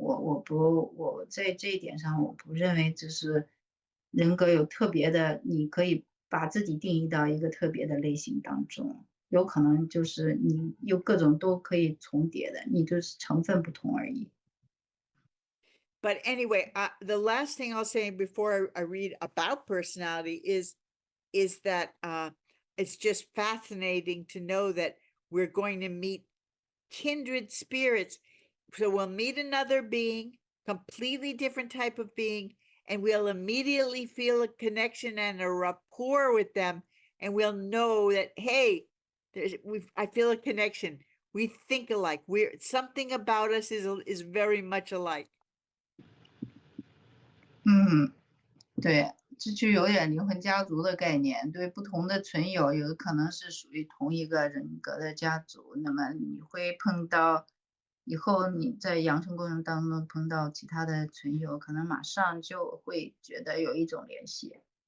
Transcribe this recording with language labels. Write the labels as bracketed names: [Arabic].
[Chinese] 我在这一点上我不认为这是人格有特别的，你可以把自己定义到一个特别的类型当中。有可能就是你有各种都可以重叠的，你就是成分不同而已。 [English] But anyway, the last thing I'll say before I read about personality is that it's just fascinating to know that we're going to meet kindred spirits. So we'll meet another being, completely different type of being, and we'll immediately feel a connection and a rapport with them, and we'll know that, hey, I feel a connection. We think alike. Something about us is very much alike. [Chinese] 对，这就有点灵魂家族的概念。对，不同的存有有可能是属于同一个人格的家族，那么你会碰到以后你在养成过程当中碰到其他的存有，可能马上就会觉得有一种联系。